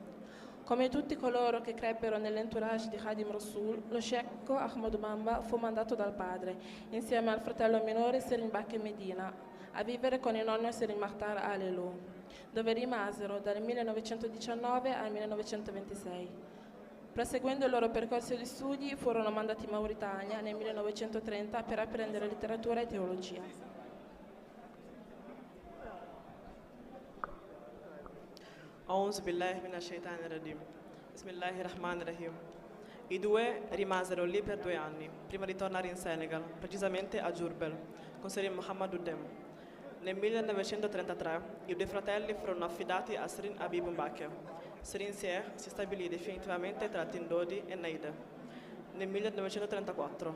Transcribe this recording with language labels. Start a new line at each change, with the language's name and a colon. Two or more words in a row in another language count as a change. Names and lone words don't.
Italian: Come tutti coloro che crebbero nell'entourage di Khadim Rasoul, lo sceicco Ahmad Bamba fu mandato dal padre, insieme al fratello minore Serigne Mbacke Medina, a vivere con il nonno Serigne Makhtar Alelu, dove rimasero dal 1919 al 1926. Proseguendo il loro percorso di studi, furono mandati in Mauritania nel 1930 per apprendere letteratura e teologia.
Arabic: أعوذ بالله من الشيطان الرجيم. بسم الله الرحمن الرحيم.
Italian: I due rimasero lì per 2 anni, prima di tornare in Senegal, precisamente a Diourbel, con Serigne Mohamedou Dem. Nel 1933 i due fratelli furono affidati a Serigne Habib Mbacke. Serigne Sieh si stabilì definitivamente tra Tindodi e Naïda nel 1934.